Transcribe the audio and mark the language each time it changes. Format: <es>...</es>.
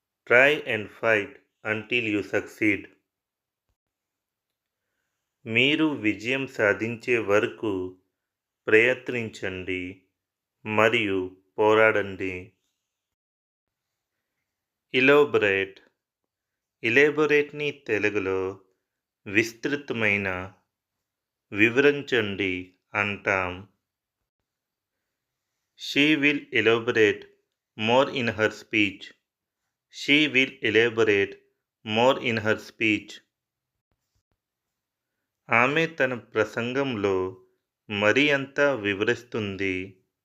<en>Try and fight until you succeed.</en> <te>మీరు విజయం సాధించే వరకు ప్రయత్నించండి మరియు పోరాడండి. ఇలాబొరేట్. ఇలాబొరేట్ని తెలుగులో విస్తృతమైన, వివరించండి అంటాం.</te> <en>She will elaborate more in her speech. She will elaborate more in her speech.</en> <te>ఆమె తన ప్రసంగంలో మరి అంత వివరిస్తుంది.</te>